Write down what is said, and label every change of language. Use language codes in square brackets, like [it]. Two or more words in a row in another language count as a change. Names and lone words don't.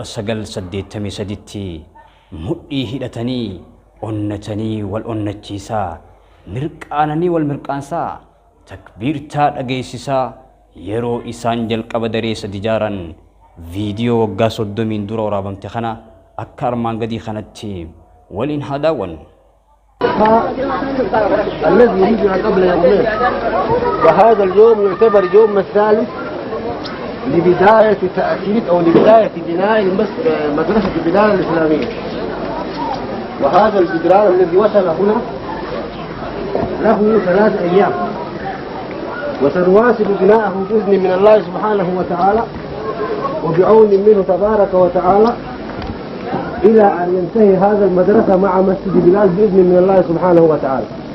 [om] 1983tti mudhii hidhatanii onnatanii wal onnachiisaa mirqaananii wal mirqaansaa takbiirtaa dhageessisaa yeroo isaan jalqaba daree sadi ijaaran viidiyoo waggaa 30 dura waraabamte kana akka armaan gadii kanatti ولين هداون [ar] الذي يجرى قبل يومين وهذا اليوم يعتبر يوم الثالث لبداية تأكيد أو لبداية بناء مدرسة بلال الإسلامية وهذا الجدران الذي وصل هنا له 3 أيام وسنواصل بناءه بإذن من الله سبحانه وتعالى وبعون منه تبارك وتعالى إلى أن ينتهي هذا المدرسة مع مسجد بلال بإذن من الله سبحانه وتعالى.